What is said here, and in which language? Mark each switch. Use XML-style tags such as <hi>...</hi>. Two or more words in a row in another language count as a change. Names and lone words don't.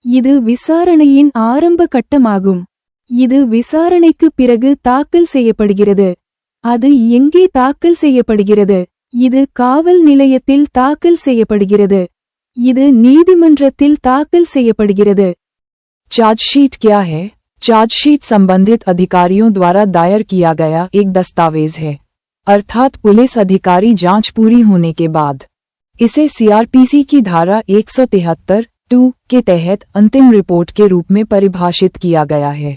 <ta>இது விசாரணையின் ஆரம்ப கட்டமாகும். இது விசாரணைக்கு பிறகு தாக்கல் செய்யப்படுகிறது. அது எங்கே தாக்கல் செய்யப்படுகிறது? இது காவல் நிலையத்தில் தாக்கல் செய்யப்படுகிறது. இது நீதிமன்றத்தில் தாக்கல் செய்யப்படுகிறது.</ta> <hi>चार्जशीट क्या है? चार्जशीट संबंधित अधिकारियों द्वारा दायर किया गया एक दस्तावेज है, अर्थात पुलिस अधिकारी जांच पूरी होने के बाद इसे सीआरपीसी की धारा 173(2) के तहत अंतिम रिपोर्ट के रूप में परिभाषित किया गया है।</hi>